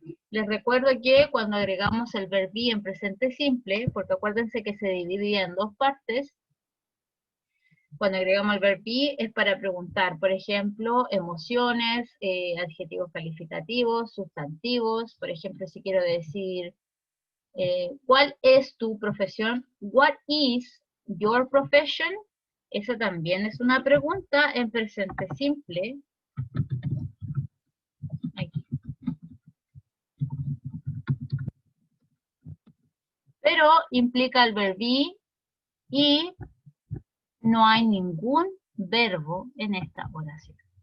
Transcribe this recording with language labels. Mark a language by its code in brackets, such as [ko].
[es] Les recuerdo que cuando agregamos el verb be en presente simple, porque acuérdense que se dividía en dos partes, cuando agregamos el verb be es para preguntar, por ejemplo, emociones, adjetivos calificativos, sustantivos. Por ejemplo, si quiero decir, ¿cuál es tu profesión? [en] What is your profession? [es] Esa también es una pregunta en presente simple. Aquí. pero implica el verb be y no hay ningún verbo en esta oración.